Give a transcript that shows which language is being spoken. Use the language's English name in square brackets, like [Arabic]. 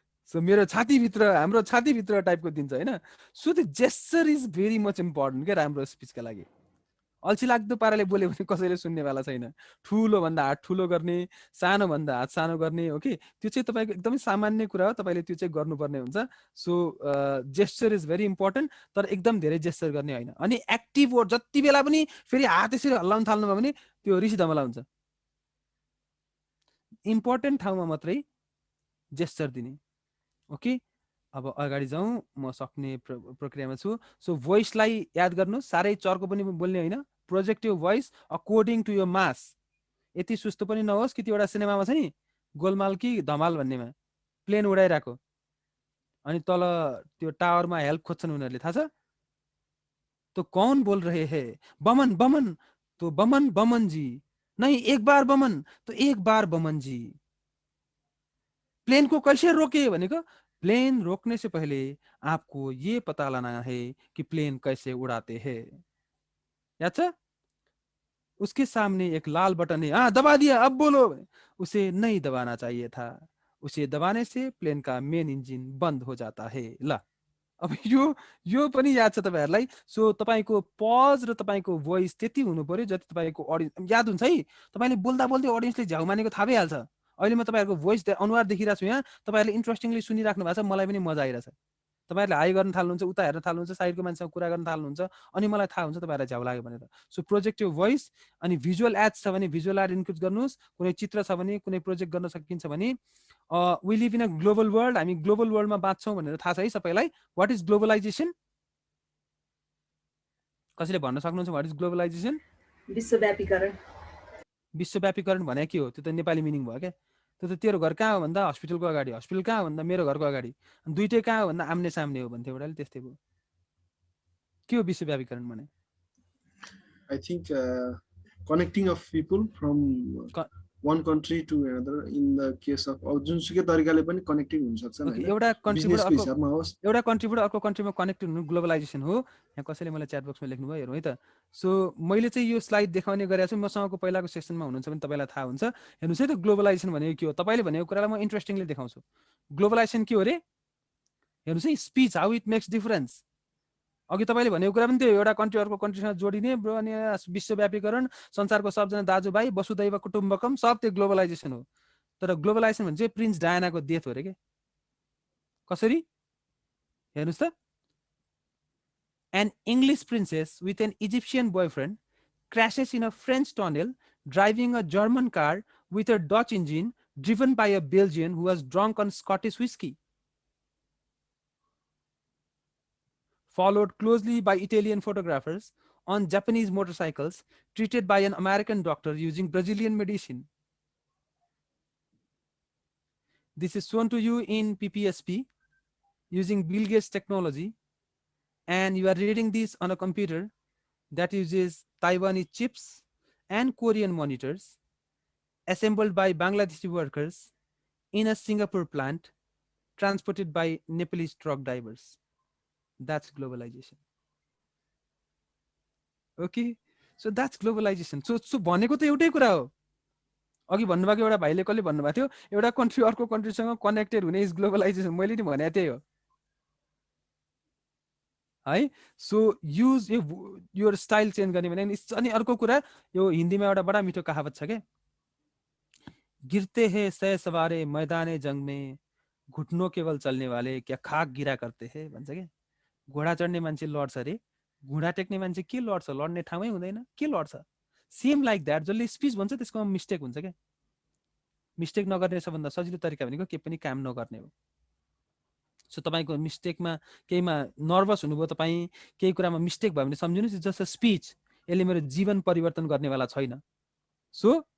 [Nepali] So मेरो छातीभित्र, हाम्रो छातीभित्र टाइपको दिन्छ हैन। [English] so the gesture is very much important के [Nepali] राम्रो स्पिचका लागि। अल्छी लाग्दो पाराले बोल्यो भने कसैले सुन्नेवाला छैन। ठुलो भन्दा हात ठुलो गर्ने, सानो भन्दा हात सानो गर्ने हो कि, त्यो चाहिँ तपाईँको एकदमै सामान्य कुरा हो, तपाईँले त्यो चाहिँ गर्नुपर्ने हुन्छ। [English] so gesture is very important, [Nepali] तर एकदम धेरै जेस्चर गर्ने होइन। अनि एक्टिभ वर्ड जति बेला पनि फेरि हात यसरी हल्लाउन थाल्नुभयो भने त्यो रिस धमला हुन्छ। इम्पोर्टेन्ट ठाउँमा मात्रै जेस्चर दिने। ओके, अब अगाडि जाउँ, म सक्ने प्रक्रियामा छु। सो भोइसलाई याद गर्नु, साह्रै चर्को पनि बोल्ने होइन, [English] Project यो voice according to यो mass. [Nepali] यति सुस्तो पनि नहोस् कि त्यो एउटा सिनेमामा छ नि गोलमाल कि धमाल भन्नेमा प्लेन उडाइरहेको अनि तल त्यो टावरमा हेल्प खोज्छन् उनीहरूले, थाहा छ? [Hindi] तो कौन बोल रहे हैं? बमन बमन, तो बमन बमन जी, नहीं एक बार बमन, तो एक बार बमन जी। प्लेन को कैसे रोके [Nepali] भनेको, [Hindi] प्लेन रोकने से पहले आपको ये पता लाना है कि प्लेन कैसे उड़ाते हैं। [Nepali] याद छ? [Hindi] उसके सामने एक लाल बटन है, हाँ दबा दिया, अब बोलो। उसे नहीं दबाना चाहिए था, उसे दबाने से प्लेन का मेन इंजिन बंद हो जाता है। [Nepali] ल अब यो पनि याद छ तपाईहरुलाई। सो तपाईको पज र तपाईको भोइस त्यति हुनु पर्यो जति तपाईको ऑडियन्स याद हुन्छ है। तपाईले बोल्दा बोल्दै ऑडियन्सले झ्याउ मानेको थाहा भइहाल्छ। अहिले म तपाईहरुको भोइस अनुहार देखिरहेको छु यहाँ, तपाईहरुले इन्ट्रेस्टिङली सुनिराख्नु भएको छ, मलाई पनि मजा आइरहेछ। तपाईहरुले हाई गर्न थाल्नुहुन्छ, उता हेर्न थाल्नुहुन्छ, साइडको मान्छेसँग कुरा गर्न थाल्नुहुन्छ, अनि मलाई थाहा हुन्छ तपाईहरुलाई झ्याउ लाग्यो भनेर। सो प्रोजेक्ट यो भोइस, अनि भिजुअल एड्स छ भने भिजुअल एड इन्क्लुड गर्नुस्, कुनै चित्र छ भने, कुनै प्रोजेक्ट गर्न सकिन्छ भने। [English] we live in a global world, [Nepali] हामी ग्लोबल वर्ल्डमा बाँच्छौँ भनेर थाहा छ है सबैलाई। [English] What is globalization? [Nepali] कसैले भन्न सक्नुहुन्छ [English] What is globalization? [Nepali] विश्वव्यापीकरण। विश्वव्यापीकरण भने के हो? त्यो त नेपाली मिनिङ भयो क्या। त्यो त तेरो घर कहाँ हो भन्दा हस्पिटलको अगाडि, हस्पिटल कहाँ हो भन्दा मेरो घरको अगाडि, दुईटै कहाँ हो भन्दा आम्ने सामने हो भन्थ्यो एउटाले, त्यस्तै भयो। के हो विश्वव्यापीकरण भने? [English] I think connecting of people from one country to another in the case of [Nepali] जुनसुकै तरिकाले पनि कनेक्टिङ हुन सक्छ हैन। एउटा कन्ट्रीबाट हिसाबमा होस्, एउटा कन्ट्रीबाट अर्को कन्ट्रीमा कनेक्ट हुनु ग्लोबलाइजेसन हो। यहाँ कसैले मलाई च्याट बक्समा लेख्नु भयो हेरौँ है त। सो मैले चाहिँ यो स्लाइड देखाउने गरेको छु, मसँगको पहिलाको सेक्सनमा हुनुहुन्छ भने तपाईलाई थाहा हुन्छ। हेर्नुस् है त ग्लोबलाइजेसन भनेको के हो। तपाईले भनेको कुरालाई म इन्ट्रेस्टिङली देखाउँछु। ग्लोबलाइजेसन के हो रे? [English] हेर्नुस् है, speech how it makes difference. [Nepali] अघि तपाईले भनेको कुरा पनि त्यो एउटा कन्ट्री अर्को कन्ट्रीसँग जोडिने ब्रो, अनि विश्वव्यापीकरण, संसारको सबजना दाजुभाइ, वसुदैव कुटुम्बकम, सब त्यो ग्लोबलाइजेसन हो। तर ग्लोबलाइजेसन भने चाहिँ प्रिन्स डायनाको डेथ हो रे के। कसरी? हेर्नुस् त, [English] An English princess with an Egyptian boyfriend crashes in a French tunnel driving a German car with a Dutch engine driven by a Belgian who was drunk on Scottish whiskey. Followed closely by Italian photographers on Japanese motorcycles, treated by an American doctor using Brazilian medicine. This is shown to you in PPSP using Bill Gates technology, and you are reading this on a computer that uses Taiwanese chips and Korean monitors, assembled by Bangladeshi workers in a Singapore plant, transported by Nepalese truck drivers. That's globalization. Okay, so that's globalization. [Nepali] So भनेको त एउटै कुरा हो। अघि भन्नुभएको एउटा भाइले कसले भन्नुभएको थियो, एउटा कन्ट्री अर्को कन्ट्रीसँग कनेक्टेड हुने [English] Is globalization. [Nepali] मैले नि भने त्यही हो है। [English] so use your style change [Nepali] गर्ने भने। अनि अर्को कुरा, यो हिन्दीमा एउटा बडा मिठो कहावत छ के, [Hindi] गिरते हैं सै सवारे मैदाने जंग में, घुटनों केवल चल्ने वाले क्या खाक गिरा करते हैं [Nepali] भन्छ के। घोडा चढ्ने मान्छे लड्छ रे, घुँडा टेक्ने मान्छे के लड्छ, लड्ने ठाउँमै हुँदैन, के लड्छ। [English] same like that, [Nepali] जसले स्पिच भन्छ त्यसकोमा मिस्टेक हुन्छ क्या। मिस्टेक नगर्ने सबभन्दा सजिलो तरिका भनेको केही पनि काम नगर्ने हो। सो तपाईको मिस्टेकमा केहीमा नर्भस हुनुभयो, तपाईँ केही कुरामा मिस्टेक भयो भने सम्झिनुहोस् जस्तो स्पिच, यसले मेरो जीवन परिवर्तन गर्नेवाला छैन। सो